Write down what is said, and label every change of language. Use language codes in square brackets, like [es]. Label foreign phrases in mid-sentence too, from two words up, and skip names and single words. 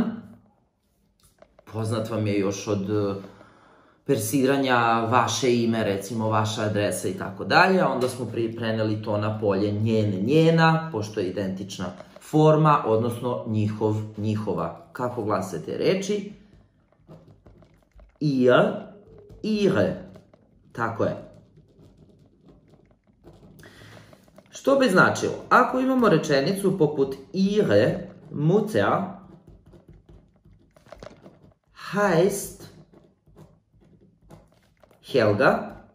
[sr] Poznat vam je još od persiranja vaše ime, recimo vaša adresa i tako dalje. Onda smo preneli to na polje njen, njena, pošto je identična forma, odnosno njihov, njihova. Kako glase te reči? [de] Ihr, ihre. [sr] Tako je. Što bi značilo? Ako imamo rečenicu poput [de] ihre Mutter heißt Helga.